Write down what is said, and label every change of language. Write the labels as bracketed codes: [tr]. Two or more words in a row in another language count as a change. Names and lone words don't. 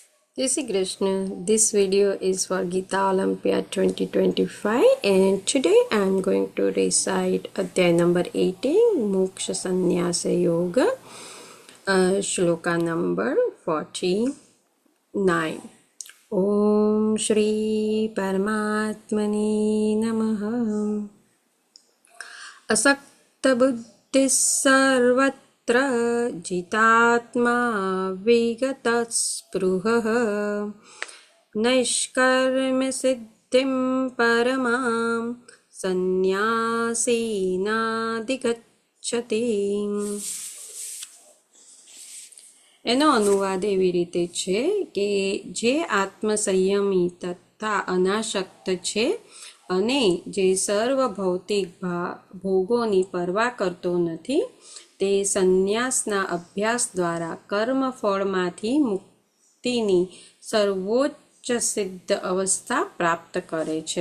[hi] जय श्री कृष्ण. [en] This video is for Gita Olympiad 2025 and today I am going to recite Adhyay number 18 Moksha Sannyasa Yoga, Shloka number 49. [sa] ओम् श्री परमात्मनि नमः. असक्त बुद्धि सर्वत जितात्मा विगतस्पृहः नैष्कर्म्य सिद्धिं परमां સંન્યાસીનાધિગચ્છતિ. [gu] એનો અનુવાદ એવી રીતે છે કે જે આત્મસંયમી તથા અનાસક્ત છે અને જે સર્વ ભૌતિક ભોગોની પરવા કરતો નથી તે સંન્યાસના અભ્યાસ દ્વારા કર્મફળમાંથી મુક્તિની સર્વોચ્ચ સિદ્ધ અવસ્થા પ્રાપ્ત કરે છે.